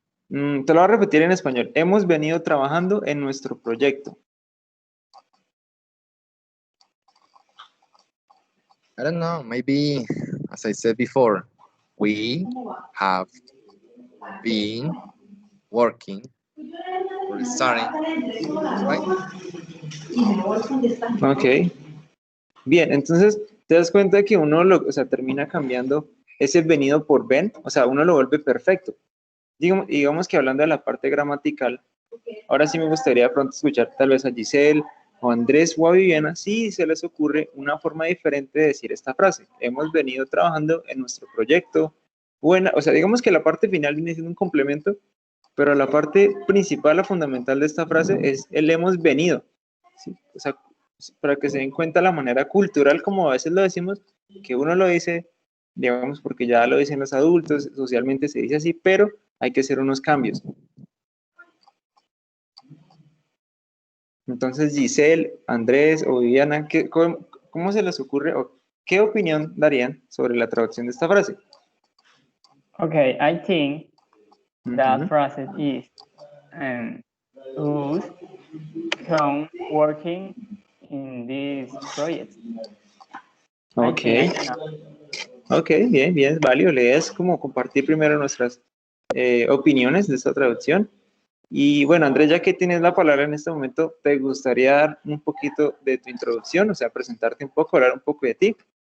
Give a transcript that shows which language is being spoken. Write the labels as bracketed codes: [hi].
[es] Te lo voy a repetir en español. Hemos venido trabajando en nuestro proyecto. [en] I don't know. Maybe, as I said before, we have been working or studying, right? Ok. [es] Bien, entonces te das cuenta que uno o sea, termina cambiando ese venido por ven, o sea, uno lo vuelve perfecto. Digamos que hablando de la parte gramatical, ahora sí me gustaría pronto escuchar tal vez a Giselle o a Andrés o a Viviana si se les ocurre una forma diferente de decir esta frase. Hemos venido trabajando en nuestro proyecto buena, o sea, digamos que la parte final viene siendo un complemento, pero la parte principal, la fundamental de esta frase es el hemos venido, ¿sí? O sea, para que se den cuenta la manera cultural, como a veces lo decimos, que uno lo dice, digamos, porque ya lo dicen los adultos, socialmente se dice así, pero hay que hacer unos cambios. Entonces, Giselle, Andrés o Viviana, ¿cómo se les ocurre o qué opinión darían sobre la traducción de esta frase? [en] Okay, I think that phrase is us come working in this project. [es] Ok. Ok, bien, bien, es válido. La idea es como compartir primero nuestras opiniones de esta traducción. Y bueno, Andrés, ya que tienes la palabra en este momento, ¿te gustaría dar un poquito de tu introducción? O sea, presentarte un poco, hablar un poco de ti.